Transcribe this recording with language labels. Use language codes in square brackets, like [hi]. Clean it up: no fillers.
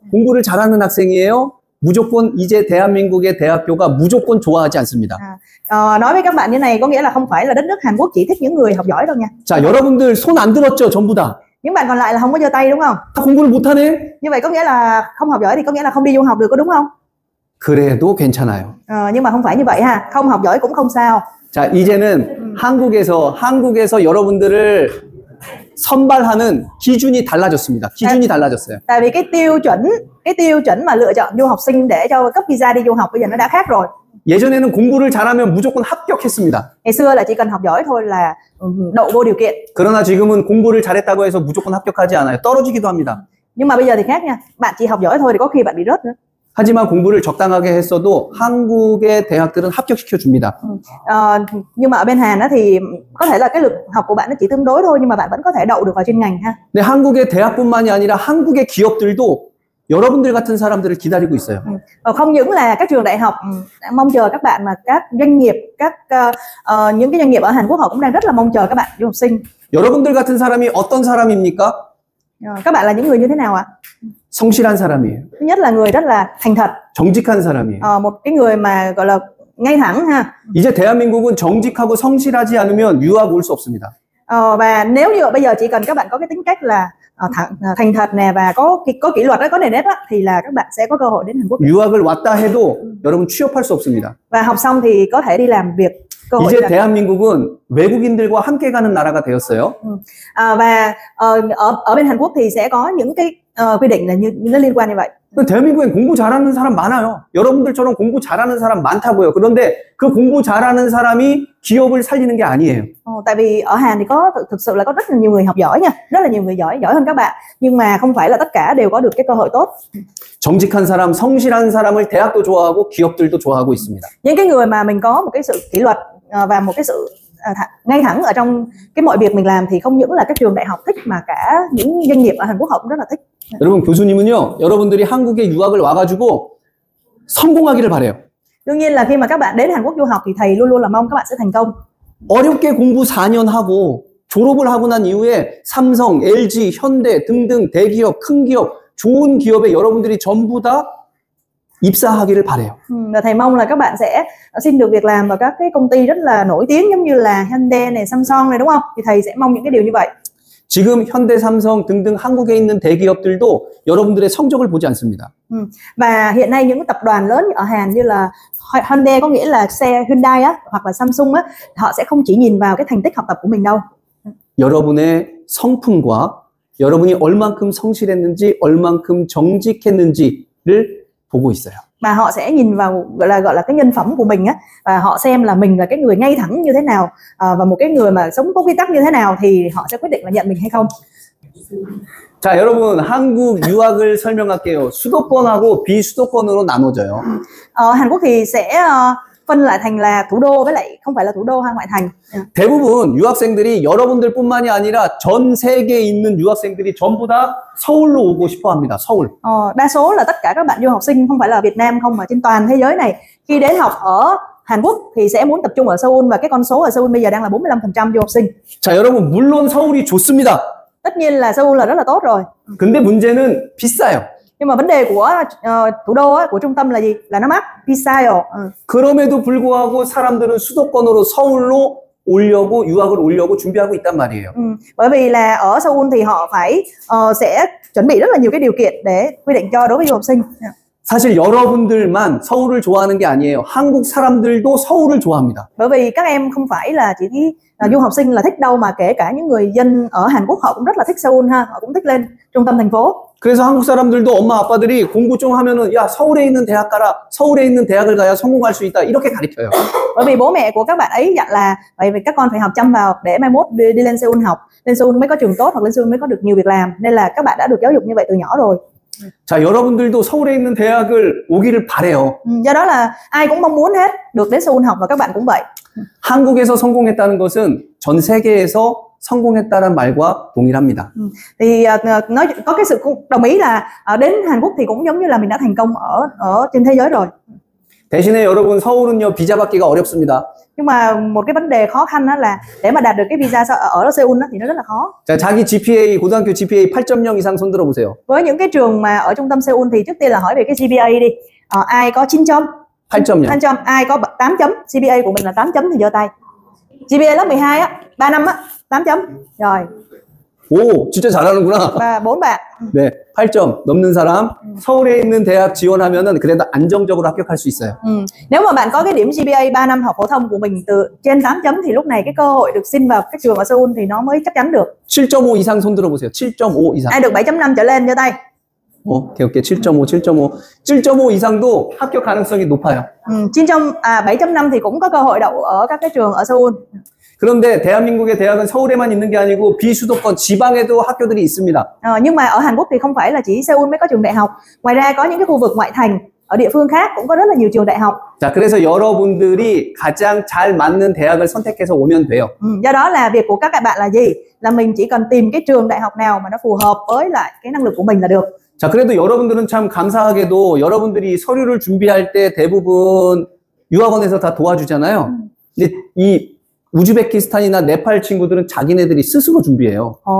[ko] 공부를 잘하는 학생이에요. 무조건 이제 대한민국의 대학교가 무조건 좋아하지 않습니다. [vi] Nói với các bạn như này có nghĩa là không phải là đất nước Hàn Quốc chỉ thích những người học giỏi đâu nha. [ko] 자, 여러분들 손 안 들었죠, 전부 다. [vi] Những bạn còn lại là không có giơ tay đúng không? [ko] 공부를 못하네? [vi] Như vậy có nghĩa là không học giỏi thì có nghĩa là không đi du học được, có đúng không? [ko] 그래도 괜찮아요. [vi] Nhưng mà không phải như vậy ha, không học giỏi cũng không sao. [ko] 자, 이제는 한국에서 여러분들을 선발하는 기준이 달라졌습니다. 기준이 달라졌어요. [vi] Tại vì cái tiêu chuẩn mà lựa chọn du học sinh để cho cấp visa đi du học bây giờ nó đã khác rồi. [ko] 예전에는 공부를 잘하면 무조건 합격했습니다. [vi] Ngày xưa là chỉ cần học giỏi thôi là đậu vô điều kiện. [ko] 그러나 지금은 공부를 잘했다고 해서 무조건 합격하지 않아요. 떨어지기도 합니다. [vi] Nhưng mà bây giờ thì khác nha. Bạn chỉ học giỏi thôi thì có khi bạn bị rớt nữa. [ko] 하지만 공부를 적당하게 했어도 한국의 대학들은 합격시켜 줍니다. [vi] Nhưng mà ở bên Hàn đó thì có thể là cái lực học của bạn nó chỉ tương đối thôi, nhưng mà bạn vẫn có thể đậu được vào chuyên ngành ha. [ko] 네, 한국의 대학뿐만이 아니라 한국의 기업들도 여러분들 같은 사람들을 기다리고 있어요. [vi] Không những là các trường đại học mong chờ các bạn, mà các doanh nghiệp, những cái doanh nghiệp ở Hàn Quốc họ cũng đang rất là mong chờ các bạn du học sinh. [ko] 여러분들 같은 사람이 어떤 사람입니까? [vi] Các bạn là những người như thế nào ạ? [ko] 성실한 사람이에요. [vi] Thứ nhất là người rất là thành thật. [ko] 정직한 사람이에요. [vi] Một cái người mà gọi là ngay thẳng ha. [ko] 이제 대한민국은 정직하고 성실하지 않으면 유학 올 수 없습니다. [vi] Và nếu như bây giờ chỉ cần các bạn có cái tính cách là thành thật nè và có kỷ luật, có nền nếp á, thì là các bạn sẽ có cơ hội đến Hàn Quốc. [ko] 유학을 왔다 해도 여러분 취업할 수 없습니다. [vi] Và học xong thì có thể đi làm việc. [ko] 이제 대한민국은 외국인들과 함께 가는 나라가 되었어요. [vi] Và ở bên Hàn Quốc thì sẽ có những cái quy định là nó liên quan như vậy. [ko] 대한민국엔 공부 잘하는 사람 많아요. 여러분들처럼 공부 잘하는 사람 많다고요. 그런데 그 공부 잘하는 사람이 기업을 살리는 게 아니에요. [vi] Tại vì ở Hàn thì có thực sự là có rất là nhiều người học giỏi nha, rất là nhiều người giỏi hơn các bạn, nhưng mà không phải là tất cả đều có được cái cơ hội tốt. [ko] 정직한 사람, 성실한 사람을 대학도 좋아하고 기업들도 좋아하고 있습니다. [vi] Những cái người mà mình có một cái sự kỷ luật và một cái sự ngay thẳng ở trong cái mọi việc mình làm thì không những là các trường đại học thích mà cả những doanh nghiệp ở Hàn Quốc họ cũng rất là thích. [ko] 여러분 교수님은요, 여러분들이 한국에 유학을 와가지고 성공하기를 바래요. [vi] Đương nhiên là khi mà các bạn đến Hàn Quốc du học thì thầy luôn luôn là mong các bạn sẽ thành công. [ko] 어렵게 공부 4년 하고 졸업을 하고 난 이후에 삼성, LG, 현대 등등 대기업, 큰 기업, 좋은 기업에 여러분들이 전부 다 입사하기를 바래요. [vi] Và thầy mong là các bạn sẽ xin được việc làm vào các cái công ty rất là nổi tiếng giống như là Hyundai này, Samsung này, đúng không? Thì thầy sẽ mong những cái điều như vậy. [ko] 지금 현대, 삼성 등등 한국에 있는 대기업들도 여러분들의 성적을 보지 않습니다. [vi] Và hiện nay những tập đoàn lớn ở Hàn như là Hyundai, có nghĩa là xe Hyundai á, hoặc là Samsung á, họ sẽ không chỉ nhìn vào cái thành tích học tập của mình đâu. [ko] 여러분의 성품과 여러분이 얼만큼 성실했는지, 얼만큼 정직했는지를 보고 있어요. [vi] Mà họ sẽ nhìn vào gọi là cái nhân phẩm của mình á, và họ xem là mình là cái người ngay thẳng như thế nào, và một cái người mà sống có quy tắc như thế nào thì họ sẽ quyết định là nhận mình hay không. [ko] 자, 여러분 한국 유학을 설명할게요. 수도권하고 비수도권으로 나눠져요. [vi] Hàn Quốc thì sẽ phân lại thành là thủ đô với lại không phải là thủ đô hay ngoại thành. [ko] 대부분 유학생들이 여러분들뿐만이 아니라 전 세계에 있는 유학생들이 전부 다 서울로 오고 싶어 합니다. 서울. [vi] Đa số là tất cả các bạn du học sinh không phải là Việt Nam không mà trên toàn thế giới này, khi đến học ở Hàn Quốc thì sẽ muốn tập trung ở Seoul, và cái con số ở Seoul bây giờ đang là 45% du học sinh. [ko] 자, 여러분 물론 서울이 좋습니다. [vi] Tất nhiên là Seoul là rất là tốt rồi. [ko] 근데 문제는 비싸요. [vi] Nhưng mà vấn đề của thủ đô á, của trung tâm là gì? Là nó mắc, [ko] 비싸요. 그럼에도 불구하고 사람들은 수도권으로 서울로 오려고 유학을 오려고 준비하고 있단 말이에요. [vi] Bởi vì là ở Seoul thì họ phải sẽ chuẩn bị rất là nhiều cái điều kiện để quy định cho đối với du học sinh. [ko] 사실 여러분들만 서울을 좋아하는 게 아니에요. 한국 사람들도 서울을 좋아합니다. [vi] Bởi vì các em không phải là chỉ du học sinh là thích đâu, mà kể cả những người dân ở Hàn Quốc họ cũng rất là thích Seoul ha, họ cũng thích lên trung tâm thành phố. [ko] 그래서 한국 사람들도 엄마 아빠들이 공부 좀 하면은 야 서울에 있는 대학 가라. 서울에 있는 대학을 가야 성공할 수 있다. 이렇게 가르쳐요. [vi] Bởi vì bố mẹ của các bạn ấy dặn là vậy vì các con phải học chăm vào để mai mốt đi lên Seoul học, lên Seoul mới có trường tốt, hoặc lên Seoul mới có được nhiều việc làm, nên là các bạn đã được giáo dục như vậy từ nhỏ rồi. [ko] 자, 여러분들도 서울에 있는 대학을 오기를 바래요. [vi] Do đó là ai cũng mong muốn hết được đến Seoul học, và các bạn cũng vậy. [ko] 한국에서 성공했다는 것은 전 세계에서 성공했다는 말과 동일합니다. [vi] Thì nói có cái sự đồng ý là đến Hàn Quốc thì cũng giống như là mình đã thành công ở trên thế giới rồi. [ko] 대신에 여러분 서울은요 비자 받기가 어렵습니다. [vi] Nhưng mà một cái vấn đề khó khăn đó là để mà đạt được cái visa ở Seoul đó thì nó rất là khó. [ko] 자, 자기 GPA 고등학교 GPA 8.0 이상 손 들어 보세요. [vi] Với những cái trường mà ở trung tâm Seoul thì trước tiên là hỏi về cái GPA đi. Ai có 9 chấm, 8.0. ai có 8 chấm, GPA của mình là 8 chấm thì giơ tay. GPA lớp 12 á, 3 năm á, 8 chấm. Rồi. [ko] 오, 진짜 잘하는구나. [vi] Và 4 bạn. [ko] 네, 8점 넘는 사람 서울에 있는 대학 지원하면은 그래도 안정적으로 합격할 수 있어요. [vi] Nếu mà bạn có cái điểm GPA 3 năm học phổ thông của mình từ trên 8 chấm thì lúc này cái cơ hội được xin vào các trường ở Seoul thì nó mới chắc chắn được. [ko] 7.5 이상 손 들어 보세요. 7.5 이상. [vi] Ai được 7.5 trở lên giơ tay. [ko] 오케이, 7.5 이상도 합격 가능성이 높아요. [vi] 7.5 thì cũng có cơ hội đậu ở các cái trường ở Seoul. [ko] 그런데 대한민국의 대학은 서울에만 있는 게 아니고 비수도권 지방에도 학교들이 있습니다. [vi] Nhưng mà ở Hàn Quốc thì không phải là chỉ Seoul mới có trường đại học. Ngoài ra có những cái khu vực ngoại thành ở địa phương khác cũng có rất là nhiều trường đại học. [ko] 자, 그래서 여러분들이 가장 잘 맞는 대학을 선택해서 오면 돼요. [vi] Do đó là việc của các bạn là gì? Là mình chỉ cần tìm cái trường đại học nào mà nó phù hợp với lại cái năng lực của mình là được. [ko] 자, 그래도 여러분들은 참 감사하게도 여러분들이 서류를 준비할 때 대부분 유학원에서 다 도와주잖아요. 근데 이 우즈베키스탄이나 네팔 친구들은 자기네들이 스스로 준비해요.